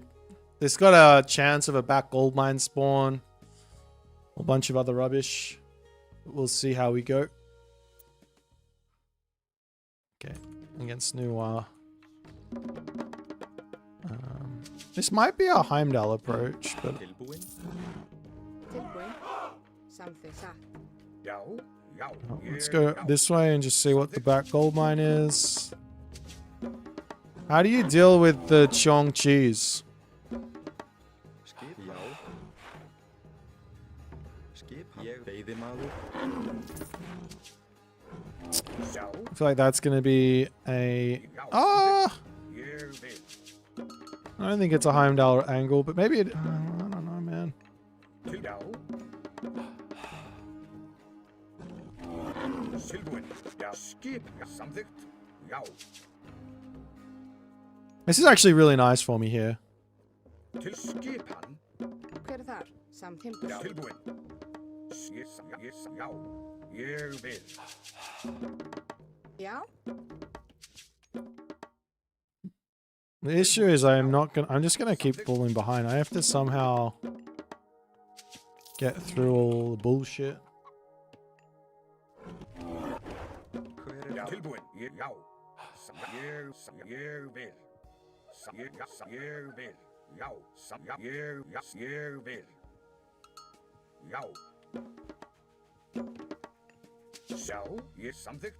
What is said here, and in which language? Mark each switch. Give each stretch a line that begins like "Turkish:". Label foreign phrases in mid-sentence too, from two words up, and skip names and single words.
English: This got a chance of a back gold mine spawn. A bunch of other rubbish. We'll see how we go. Okay, against Noir. This might be a Heimdall approach, but
Icelandic: Tilbúin. Tilbúin. Something. Satt. Já, já,
English: let's go this way and just see what the back gold mine is. How do you deal with the Chong cheese?
Icelandic: Skip. Já. Skip. Ég veiðimaður. Já,
English: I feel like that's going to be a... Ah!
Icelandic: ég vil.
English: I don't think it's a Heimdall angle, but maybe it... I don't know, man.
Icelandic: Til já. Tilbúin. Já, skip. Samþykkt. Já,
English: This is actually really nice for me here.
Icelandic: til skipan. Hver er þar? Sam timbur. Já, tilbúin. Já, ég vil. Já.
English: The issue is I'm just gonna keep falling behind. I have to somehow get through all the bullshit.
Icelandic: Hver Já, tilbúin. Já. Ég vil. Ég vil. Já, ég vil. Já. Sjá, ég samþykkt.